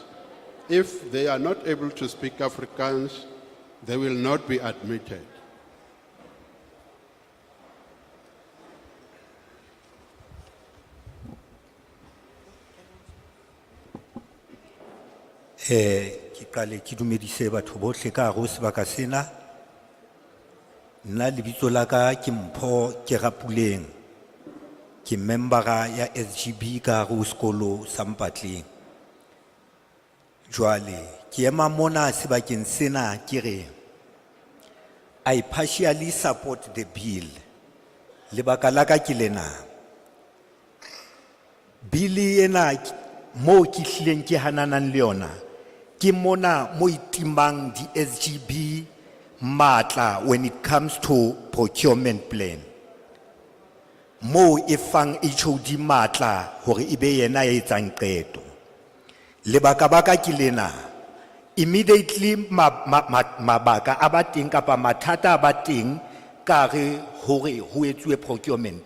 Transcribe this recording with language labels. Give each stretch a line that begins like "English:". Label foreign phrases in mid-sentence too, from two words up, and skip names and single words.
English: If they are not able to speak Afrikaans, they will not be admitted.
Southern Sotho: Ki qale ki dumedise batho bohle ka hare ho sebaka sena. Nna lebitso la ka ke Mpho ke Rapuleng. Ke membera ya SGB ka hare ho sekolo sa Mpatleng. Jwale ke ema mona sebakeng sena ke re
English: I partially support the bill.
Southern Sotho: Lebaka la ka ke lena. Bili ena mo ki hlileng ke hananang le yona. Ki mona mo itimbang di SGB matla
English: when it comes to procurement plan.
Southern Sotho: Mo ifang HOD matla hore ibe yena ya etsang qeto. Lebaka baka ki lena. Immediately mabaka abating kapa mathata abating kare hore ho etsuwe procurement.